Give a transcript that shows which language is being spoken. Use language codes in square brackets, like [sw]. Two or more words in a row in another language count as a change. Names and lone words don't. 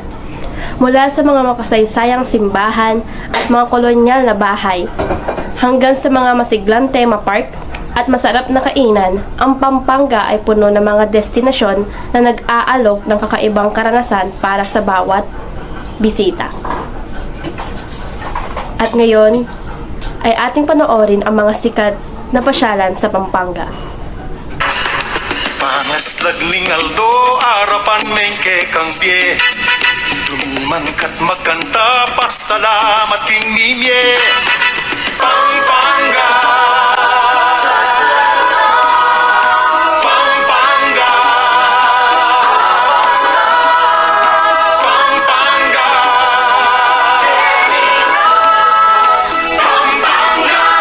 [tl] Mula sa mga makasaysayang simbahan at mga kolonyal na bahay, hanggang sa mga masiglang tema park at masarap na kainan, ang Pampanga ay puno ng mga destinasyon na nag-aalok ng kakaibang karanasan para sa bawat bisita. At ngayon ay ating panoorin ang mga sikat na pasyalan sa Pampanga. [pam] Pangaslag ning Aldo, arapan mengke kang pie. Dumiman kat magkanta, pasalamat king mimye. Pampanga, Pampanga, Pampanga, Pampanga.